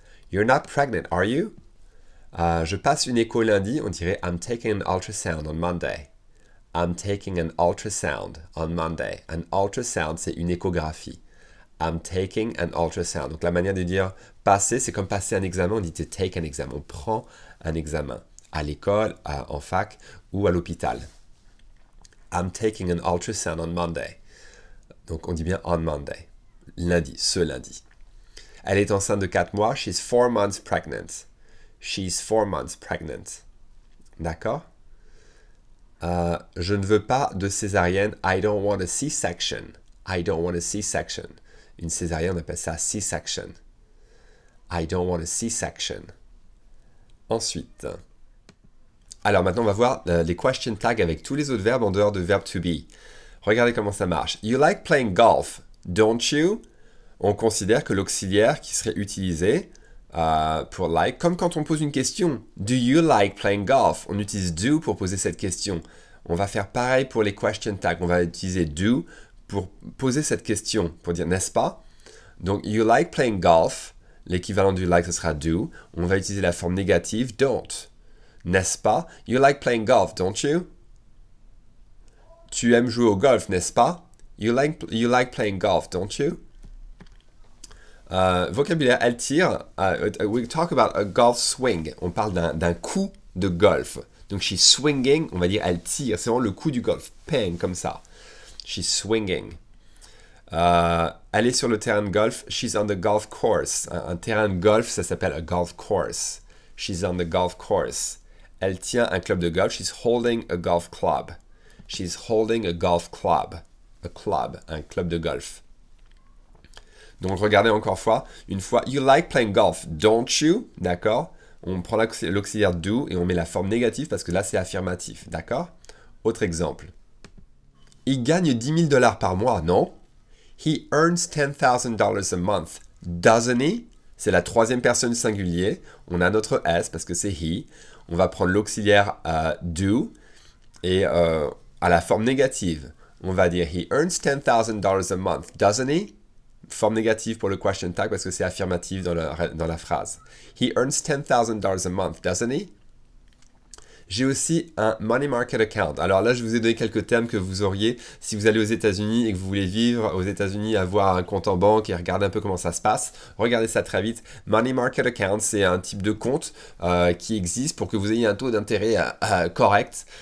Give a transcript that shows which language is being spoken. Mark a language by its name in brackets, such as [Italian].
[English] You're not pregnant, are you? [French] Je passe une écho lundi, on dirait [English] I'm taking an ultrasound on Monday. I'm taking an ultrasound on Monday. [French] An ultrasound, c'est une échographie. [English] I'm taking an ultrasound. [French] Donc la manière de dire passer, c'est comme passer un examen, on dit to take an exam. On prend un examen à l'école, en fac ou à l'hôpital. [English] I'm taking an ultrasound on Monday. [French] Donc on dit bien on Monday. Lundi, ce lundi. Elle est enceinte de 4 mois. [English] She's 4 months pregnant. She's 4 months pregnant. D'accord? [French] Je ne veux pas de césarienne. [English] I don't want a C-section. I don't want a C-section. [French] Une césarienne, on appelle ça [English] C-section. I don't want a C-section. Ensuite. [French] Alors maintenant, on va voir les question tags avec tous les autres verbes en dehors de verbe to be. Regardez comment ça marche. [English] You like playing golf, don't you? [French] On considère que l'auxiliaire qui serait utilisé pour like, comme quand on pose une question. [English] Do you like playing golf? [French] On utilise do pour poser cette question. On va faire pareil pour les question tags. On va utiliser do pour poser cette question, pour dire n'est-ce pas? [English] Donc, you like playing golf. [French] L'équivalent du like, ce sera do. On va utiliser la forme négative, don't. N'est-ce pas? [English] You like playing golf, don't you? [French] Tu aimes jouer au golf, n'est-ce pas? [English] You like playing golf, don't you? [French] Vocabulaire, elle tire. [English] We talk about a golf swing. [French] On parle d'un coup de golf. Donc, she's swinging, on va dire elle tire. C'est vraiment le coup du golf. Pang, comme ça. [English] She's swinging. [French] Elle est sur le terrain de golf. [English] She's on the golf course. [French] Un terrain de golf, ça s'appelle a golf course. [English] She's on the golf course. [French] Elle tient un club de golf. [English] She's holding a golf club. She's holding a golf club. [French] A club, un club de golf. Donc, regardez encore une fois. [English] You like playing golf, don't you? [French] D'accord? On prend l'auxiliaire do et on met la forme négative parce que là, c'est affirmatif. D'accord? Autre exemple. Il gagne $10,000 par mois, non? [English] He earns $10,000 a month, doesn't he? [French] C'est la troisième personne singulier. On a notre S parce que c'est he. On va prendre l'auxiliaire do et à la forme négative. On va dire [English] he earns $10,000 a month, doesn't he? [French] Forme négative pour le question tag parce que c'est affirmatif dans la phrase. [English] He earns $10,000 a month, doesn't he? [French] J'ai aussi un money market account. Alors là, je vous ai donné quelques termes que vous auriez si vous allez aux États-Unis et que vous voulez vivre aux États-Unis, avoir un compte en banque et regarder un peu comment ça se passe. Regardez ça très vite. Money market account, c'est un type de compte qui existe pour que vous ayez un taux d'intérêt correct.